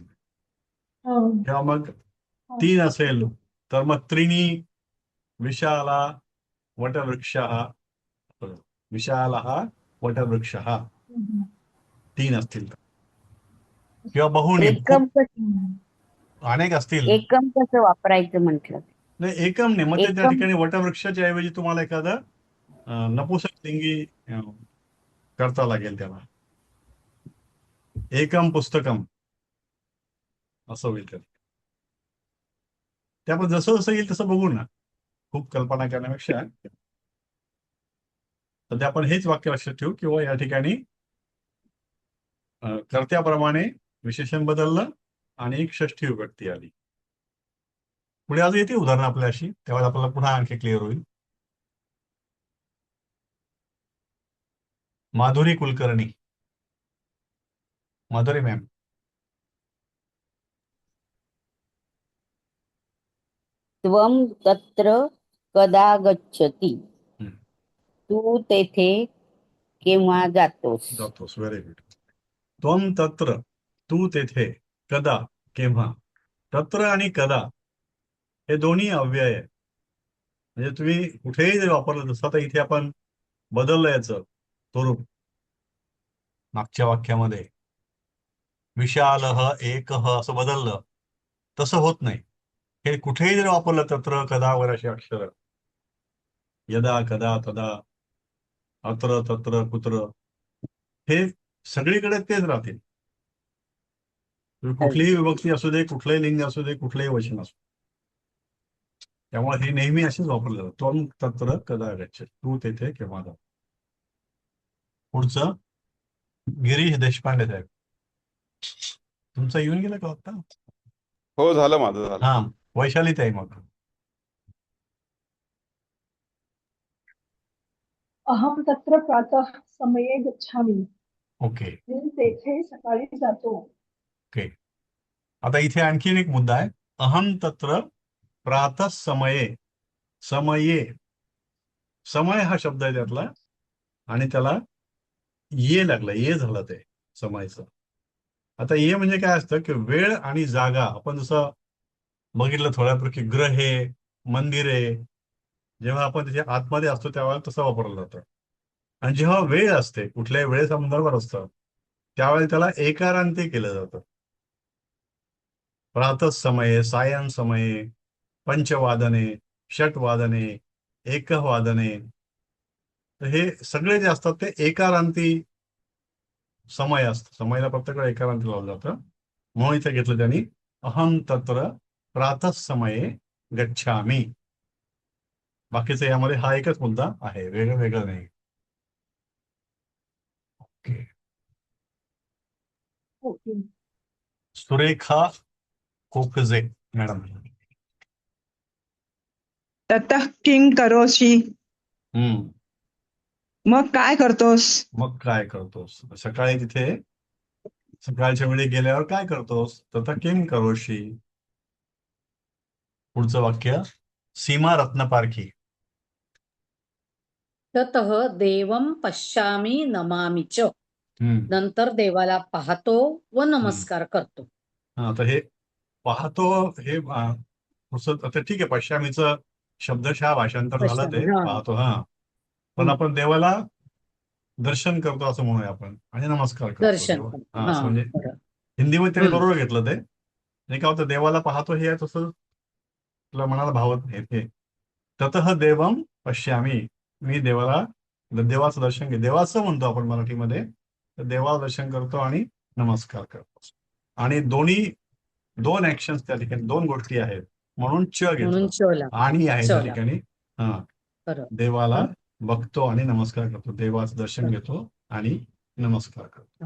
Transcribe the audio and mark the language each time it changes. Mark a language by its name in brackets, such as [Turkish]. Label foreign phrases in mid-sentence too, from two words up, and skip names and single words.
[Marathi] किंवा मग तीन असेल तर मग [Sanskrit] त्रिणी विशाला वटवृक्ष, [Marathi] विशाल वटवृक्ष, तीन असतील तर. किंवा बहुनी एकम खूप कसं अनेक असतील. एकम कसं वापरायचं म्हटलं? नाही, एकम नाही. मग ते त्या एकम ठिकाणी वटवृक्षाच्या ऐवजी तुम्हाला एखादं नपुंसकलिंगी करता लागेल त्याला. [Sanskrit] एकम पुस्तकम [Marathi] असं होईल. ते आपण जसं जसं येईल तसं बघू ना, खूप कल्पना करण्यापेक्षा. सध्या आपण हेच वाक्य लक्षात ठेवू किंवा या ठिकाणी कर्त्याप्रमाणे विशेषण बदललं आणि एक षष्ठी विभक्ती आली. पुढे आज येते उदाहरणं आपल्या अशी, तेव्हा आपल्याला पुन्हा आणखी क्लिअर होईल. माधुरी कुलकर्णी, माधुरी मॅम. [Sanskrit] त्वं तत्र कदा गच्छति? हम्म. [Marathi] तू तेथे केव्हा जातोस? जातोस. [English] very good. [Sanskrit] त्वं तत्र, [Marathi] तू तेथे, कदा, केव्हा. तत्र आणि कदा हे दोन्ही अव्यय आहे. म्हणजे तुम्ही कुठेही जर वापरलं, जसं आता इथे आपण बदललं याचं स्वरूप मागच्या वाक्यामध्ये, [Sanskrit] विशालः एकः [Marathi] असं बदललं, तसं होत नाही. हे कुठेही जर वापरलं, [Sanskrit] तत्र कदा [Marathi] वगैरे अशी अक्षर, [Sanskrit] यदा कदा तदा, अत्र तत्र कुत्र, [Marathi] हे सगळीकडे तेच राहतील. कुठलीही विभक्ती असू दे, कुठलंही लिंग असू दे, कुठलंही वचन असू दे. त्यामुळे हे नेहमी असेच वापरलं जातं. [Sanskrit] त्वं तत्र कदा गच्छति, [Marathi] तू तेथे केव्हा जा. पुढचं गिरीश देशपांडे साहेब, तुमचं येऊन गेलं का आता? हो, झालं माझं, झालं. हा, वैशाली ताई मग. [Sanskrit] अहम तत्र प्रातः समये गच्छामि. [Marathi] ओके. मी तेथे सकाळी जातो. ओके. आता इथे आणखीन एक मुद्दा आहे. [Sanskrit] अहम तत्र प्रातः समये, समये, [Marathi] समय हा शब्द आहे त्यातला, आणि त्याला ये लागलं, ये झालं ते समयचं. आता ये म्हणजे काय असतं की वेळ आणि जागा. आपण जसं बघितलं थोड्यापैकी, ग्रहे, मंदिरे, जेव्हा आपण त्याच्या आतमध्ये असतो त्यावेळेला तसं वापरलं जातं. आणि जेव्हा वेळ असते, कुठल्याही वेळेसंदर्भात असतं, त्यावेळेला त्याला एकारांती केलं जातं. [Sanskrit] प्रातः समये, सायं समये, पंचवादने, षटवादने, एकवादने, [Marathi] तर हे सगळे जे असतात ते एकारांती समय असतं. समयला प्रत्येक वेळा एकारांती लावलं जातं. म्हणून इथे घेतलं त्यांनी, [Sanskrit] अहम तत्र प्रातः समये गच्छामि. [Marathi] बाकीचं यामध्ये हा एकच मुद्दा आहे, वेगळं वेगळं नाही. ओके. ओके. सुरेखा कोकजे मॅडम. [Sanskrit] ततः किं करोषि? [Marathi] मग काय करतोस? मग काय करतोस? सकाळी तिथे सकाळच्या वेळी गेल्यावर काय करतोस? [Sanskrit] तथा किं करोषि. [Marathi] पुढचं वाक्य सीमा रत्नपारखी. [Sanskrit] ततः देवं पश्यामि नमामि च. [Marathi] नंतर देवाला पाहतो व नमस्कार करतो. हा, तर हे पाहतो, हे आता ठीक आहे, पश्चिमीचं शब्दशः भाषांतर झालं ते पश्यामी, हा. पाहतो. हा, पण आपण देवाला दर्शन करतो असं म्हणूया आपण, आणि नमस्कार करतो. दर्शन करतो. हा, असं हा, म्हणजे बरं. हिंदीमध्ये त्याने बरोबर घेतलं ते. नाही का होतं, देवाला पाहतो हे आहे तसं तुला मनाला भावत नाही. [Sanskrit] हे ततः देवम पश्यामी, [Marathi] मी देवाचं दर्शन घे, देवाचं म्हणतो आपण मराठीमध्ये, तर देवाचं दर्शन करतो आणि नमस्कार करतो. आणि दोन ऍक्शन्स त्या ठिकाणी, दोन गोष्टी आहेत म्हणून च म्हणून घेतलं. चला आणि आहे त्या चला. ठिकाणी. हा, बरं. देवाला बघतो आणि नमस्कार करतो, देवाचं दर्शन घेतो आणि नमस्कार करतो.